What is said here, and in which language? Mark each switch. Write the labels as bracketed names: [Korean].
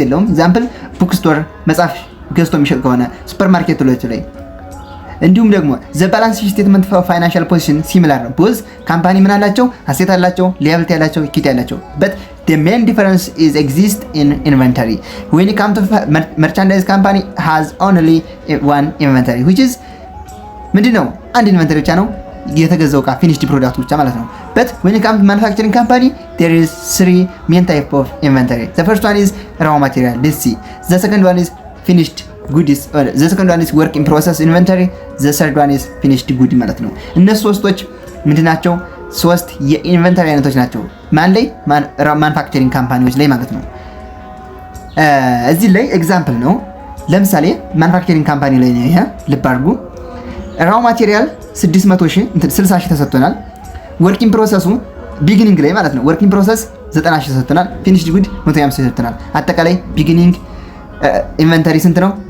[Amharic] ኤግዛምፕል ቡክ ስቶር መጽሐፍ ገዝቶ የሚሸጥ ከሆነ ሱፐርማርኬቶች ላይ። እንዲሁም ደግሞ [English] ዘ ባላንስ ስቴትመንት ኦፍ ፋይናንሻል ፖዚሽን [Amharic] ሲሚላር ነው። ቦዝ ካምፓኒ ምን አላቸው? አሴት አላቸው፣ ሊያቢሊቲ አላቸው፣ ኢኩዊቲ አላቸው። [English] በት the main difference is exist in inventory. When it comes to merchandise company has only one inventory which is [Amharic] ምንድነው? አንድ ኢንቨንተሪ ብቻ ነው የተገዛው ዕቃ ፊኒሽድ ፕሮዳክት ብቻ ማለት ነው። [English] but when it comes to manufacturing company there is three main type of inventory. The first one is raw material, let's see. The second one is finished ጉድስ ዘ ሰከንድ ዋን ኢዝ ወርክ ኢን ፕሮሰስ ኢንቨንተሪ ዘ ሰርድ ዋን ኢዝ ፊኒሽድ ጉድ [Amharic] ማለት ነው። እነሱ ሶስቶች ምንድን ናቸው? ሶስት የኢንቨንተሪ አይነቶች ናቸው። ማን ላይ? ማኑፋክቸሪንግ ካምፓኒዎች ላይ ማለት ነው። እዚህ ላይ ኤግዛምፕል ነው። ለምሳሌ ማኑፋክቸሪንግ ካምፓኒ ላይ ነው ይሄ። ልብ አድርጉ። ራው ማቴሪያል 60,000 ተሰጥቶናል። ወርኪንግ ፕሮሰሱ ቢጊኒንግ ላይ ማለት ነው ወርኪንግ ፕሮሰስ 90,000 ተሰጥቶናል። ፊኒሽድ ጉድ 150,000 ተሰጥቶናል። አጠቃላይ ቢጊኒንግ ኢንቨንተሪ ስንት ነው?